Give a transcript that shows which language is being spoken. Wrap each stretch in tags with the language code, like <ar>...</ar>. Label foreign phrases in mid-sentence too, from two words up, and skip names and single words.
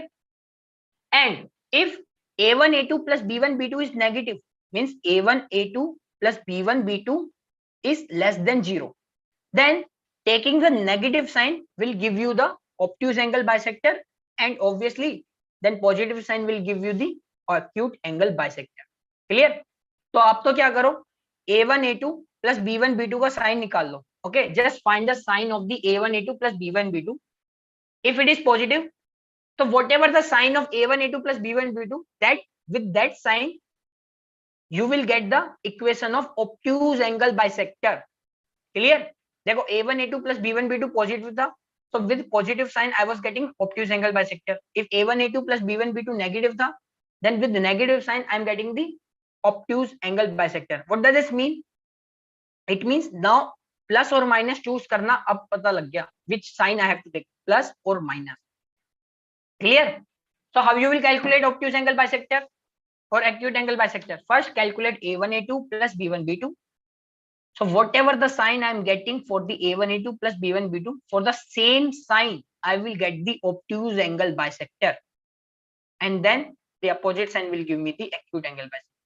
<en>And if a1 a2 plus b1 b2 is negative, means a1 a2 plus b1 b2 is less than 0, then taking the negative sign will give you the obtuse angle bisector, and obviously then positive sign will give you the acute angle bisector.</en> <hi>क्लियर? तो आप तो क्या करो,</hi> <en>a1 a2 plus b1 b2</en> <hi>का साइन निकाल लो.</hi> <en>okay, just find the sign of the a1 a2 plus b1 b2. if it is positive, तो whatever the sign of a1 a2 plus b1 b2, that with that sign you will get the equation of obtuse angle bisector. क्लियर? देखो a1 a2 plus b1 b2 positive था, so with positive sign I was getting obtuse angle bisector. If a1 a2 plus b1 b2 negative था, then with the negative sign I am getting the obtuse angle bisector. What does this mean? It means now plus or minus</en> <hi>choose करना अब पता लग गया</hi> <en>which sign I have to take, plus or minus. Clear? So how you will calculate obtuse angle bisector or acute angle bisector? First calculate a1 a2 plus b1 b2. So whatever the sign I am getting for the a1 a2 plus b1 b2, for the same sign I will get the obtuse angle bisector, and then the opposite sign will give me the acute angle bisector.</en>